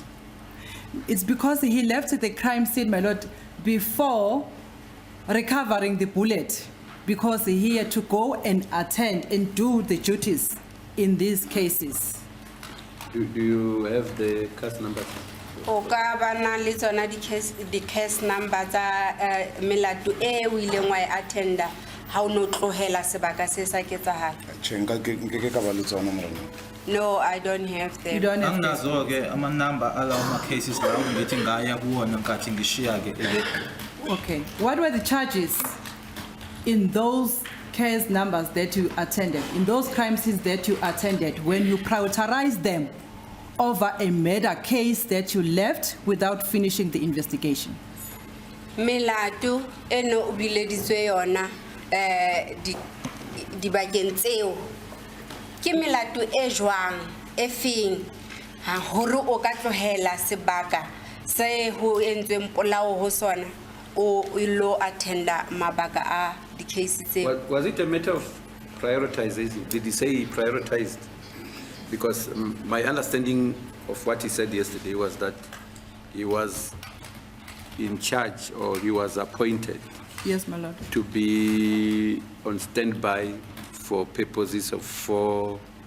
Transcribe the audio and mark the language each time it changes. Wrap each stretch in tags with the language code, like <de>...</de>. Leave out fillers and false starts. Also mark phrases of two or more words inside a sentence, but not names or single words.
<en>It's because he left the crime scene, my lord, before recovering the bullet, because he had to go and attend and do the duties in these cases. Do you have the cast numbers?</en> <st>o ka bana le tsona di</st> <en>case number</en> <st>tsa melato e o ileng wa e attenda ha o no tlohela sebaka se sa ketsahala. Nke ka ba le tsona morena.</st> <en>No, I don't have them. You don't have them.</en> <zu>Anginazo ke ama number alawo ma cases lawo ngithi ngaya kuwona nkathi ngishiya ke.</zu> <en>Okay. What were the charges in those case numbers that you attended, in those crime scenes that you attended, when you prioritized them over a murder case that you left without finishing the investigation?</en> <st>Melato eno ubileditswe yona dibakeng tseo ke melato e jwang e feng ha hore o ka tlohela sebaka se ho entsweng polao ho sona o ilo attenda mabaka a di cases tseo?</st> <en>Was it a matter of prioritization? Did he say he prioritized? Because my understanding of what he said yesterday was that he was in charge, or he was appointed Yes, my lord. to be on standby for purposes of 4</en>